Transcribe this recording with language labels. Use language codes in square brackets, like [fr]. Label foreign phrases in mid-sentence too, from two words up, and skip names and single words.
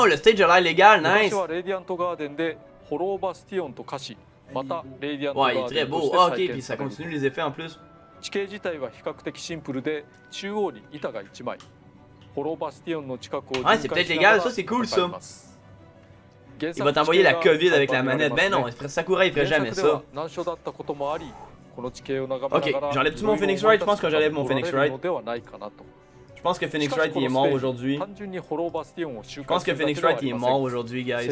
[fr] Oh, le stage a l'air légal, [ja] 昔 [fr] nice! [ja] はレディアントガーデンでホローバスティオンと化し、またレディアントガ [fr] Ouais, il est [ja] ーデ [fr] très [ja] ンと [fr] beau. [ja] して [fr] Ah, ok, [ja] 再 [fr] puis [ja] 建 [fr] ça [ja] される。 [fr] continue les effets en plus. [ja] 地形自体は比較的シンプルで、中央に板が1枚。ホローバスティオンの近くを [fr] Ouais, c'est peut-être légal, ça c'est cool ça. Il va t'envoyer la COVID avec la manette. Ben non, Sakura il ferait jamais ça. Ok, j'enlève tout mon Phoenix Wright, je pense que j'enlève mon Phoenix Wright. Je pense que Phoenix Wright il est mort aujourd'hui. Je pense que Phoenix Wright il est mort aujourd'hui, guys.